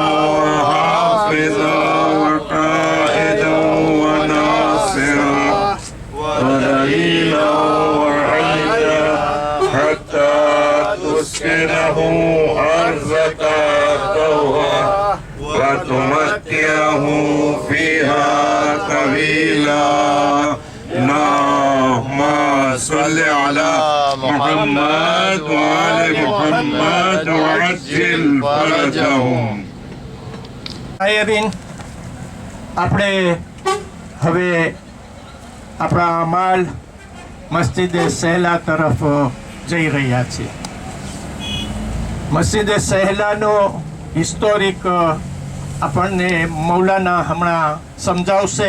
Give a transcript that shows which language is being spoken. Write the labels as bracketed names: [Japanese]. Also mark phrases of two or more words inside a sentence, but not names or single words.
[Arabic] وقائدا وناصرا ودليلا وعيدا حتى تسكنه أرضك طوعا وتمتعه فيها طويلا اللهم صل على محمد وآل محمد وعجل فرجهم. [Gujarati] આયરીન આપણે હવે આપણા અમાલ મસ્જિદે સહેલા તરફ જઈ રહ્યા છીએ. મસ્જિદે સહેલાનો હિસ્ટોરિક આપણને મૌલાના હમણાં સમજાવશે.